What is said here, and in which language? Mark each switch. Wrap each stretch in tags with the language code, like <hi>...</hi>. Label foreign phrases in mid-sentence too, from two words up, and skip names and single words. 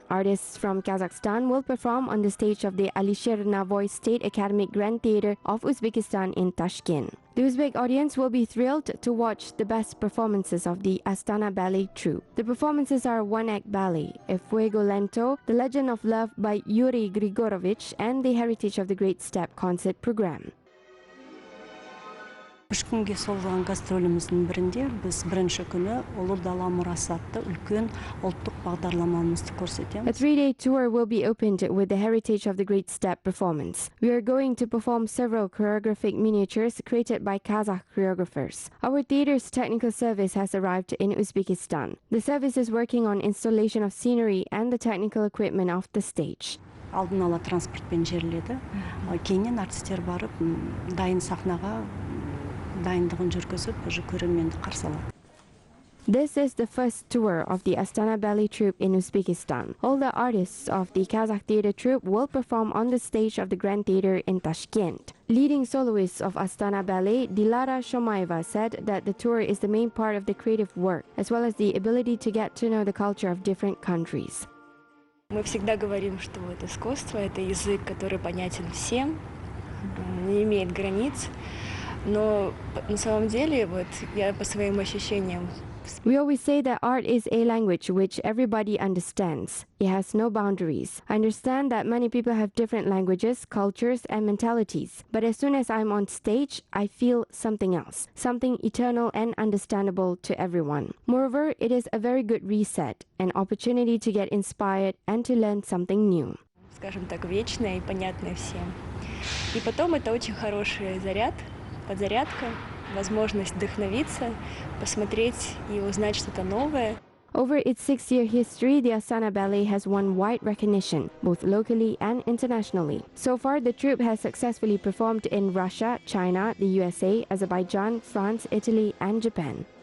<en>Artists from Kazakhstan will perform on the stage of the Alisher Navoy State Academic Grand Theatre of Uzbekistan in Tashkent. The Uzbek audience will be thrilled to watch the best performances of the Astana Ballet troupe. The performances are one-act ballet, A Fuego Lento, The Legend of Love by Yuri Grigorovich, and the Heritage of the Great Steppe concert program.</en> <kk>Үш күнге созылған гастроліміздің бірінде біз бірінші күні Ұлы Дала мұрасы атты үлкен ұлттық бағдарламамызды көрсетеміз.</kk> <en>A 3-day tour will be opened with the Heritage of the Great Steppe performance. We are going to perform several choreographic miniatures created by Kazakh choreographers. Our theater's technical service has arrived in Uzbekistan. The service is working on installation of scenery and the technical equipment of the stage.</en> <kk>Алдын ала транспортпен жерледі. Кейіннен артистер барып, дайын сахнаға дайындығын жүргізіп, уже көрерменді қарсы алады.</kk> <en>This is the first tour of the Astana Ballet Troupe in Uzbekistan. All the artists of the Kazakh theater troupe will perform on the stage of the Grand Theatre in Tashkent. Leading soloist of Astana Ballet, Dilara Shomaeva, said that the tour is the main part of the creative work, as well as the ability to get to know the culture of different countries.</en> <ru>Мы всегда говорим, что вот искусство – это язык, который понятен всем, не имеет границ. Но на самом деле, вот я по своим ощущениям.</ru> <en>We always say that art is a language which everybody understands. It has no boundaries. I understand that many people have different languages, cultures, and mentalities. But as soon as I'm on stage, I feel something else, something eternal and understandable to everyone. Moreover, it is a very good reset, an opportunity to get inspired and to learn something new.</en> <ru>Скажем так, вечное и понятное всем. И потом это очень хороший заряд. Подзарядка, возможность вдохновиться, посмотреть и узнать что-то новое.</ru> <en>Over its 6-year history, the Astana Ballet has won wide recognition, both locally and internationally. So far, the troupe has successfully performed in Russia, China, the USA, Azerbaijan, France, Italy, and Japan.</en>